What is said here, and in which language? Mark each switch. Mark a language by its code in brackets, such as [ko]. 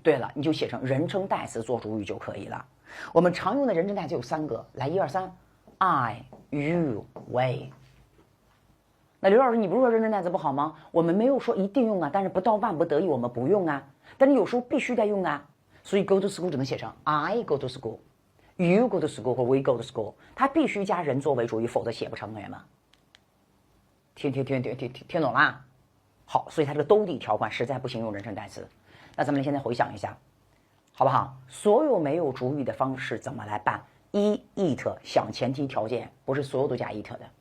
[zh] 对了，你就写成人称代词做主语就可以了。我们常用的人称代词有3个，来1、2、3， [en] I, you, we。 [zh] 那刘老师，你不是说认真单词不好吗？我们没有说一定用啊，但是不到万不得已我们不用啊，但是有时候必须得用啊。所以 [en] go to school [zh] 只能写成 [en] I go to school, you go to school [zh] 或 [en] we go to school， [zh] 它必须加人作为主语，否则写不成，同学们。听懂啦？好，所以它这个兜底条款实在不行用人称代词。那咱们现在回想一下，好不好？所有没有主语的方式怎么来办？一 it 想前提条件，不是所有都加 it 的。